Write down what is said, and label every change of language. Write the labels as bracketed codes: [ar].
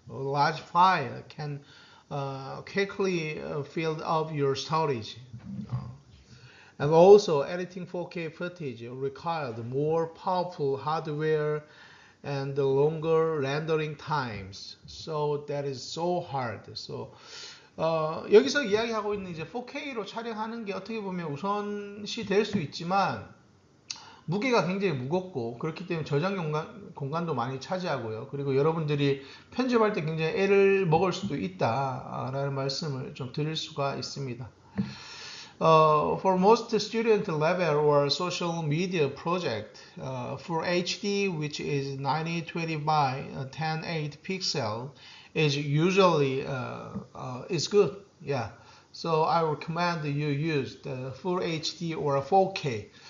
[en] A large file can quickly fill up your storage. And also, editing 4K footage requires more powerful hardware and longer rendering times. So that is so hard. [ko] So 여기서 이야기하고 있는 이제 4K로 촬영하는 게 어떻게 보면 우선시 될 수 있지만 무게가 굉장히 무겁고 그렇기 때문에 저장 공간도 많이 차지하고요. 그리고 여러분들이 편집할 때 굉장히 애를 먹을 수도 있다라는 말씀을 좀 드릴 수가 있습니다. [en] For most student level or social media project, Full HD, which is 1920 by 1080 pixel, is usually is good. Yeah. So I recommend you use the Full HD or 4K.